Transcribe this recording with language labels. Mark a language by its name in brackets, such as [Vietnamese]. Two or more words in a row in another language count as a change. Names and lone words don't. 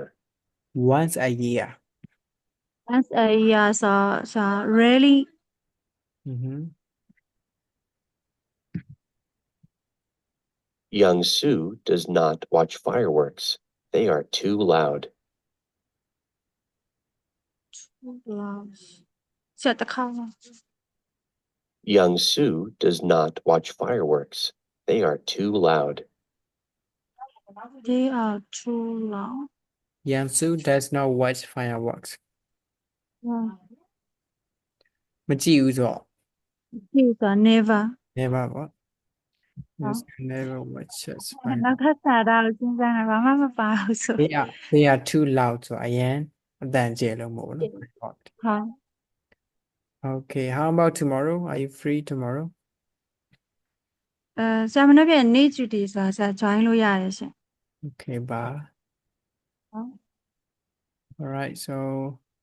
[English] Once a year. once a year ဆို really Mm-hmm. Young Sue does not watch fireworks. They are too loud. [Burmese] ဆရာတစ်ခါ [English] Young Sue does not watch fireworks. They are too loud. they are too long Yansu does not watch fireworks. yeah [Burmese] မကြည့်ဘူးဆိုတော့ [English] these are never never ပေါ့ [Burmese] ဟုတ် [English] Yes, never watches [Burmese] နောက် [English] fireworks. [Burmese] ထပ်စာသားကိုစဉ်းစားတာဘာမှမပါဘူးဆို [English] They are too loud [Burmese] ဆိုအရင်အတန်ကျယ်လို့မဟုတ်ဘူးနော် ဟုတ် [English] Okay, how about tomorrow? Are you free tomorrow? [Burmese] ဆရာမနေ့ပြန်နေ့ duty ဆိုတာဆရာ join လို့ရတယ်ရှင် [English] Okay, bye. [Burmese] ဟုတ် [English] All right, so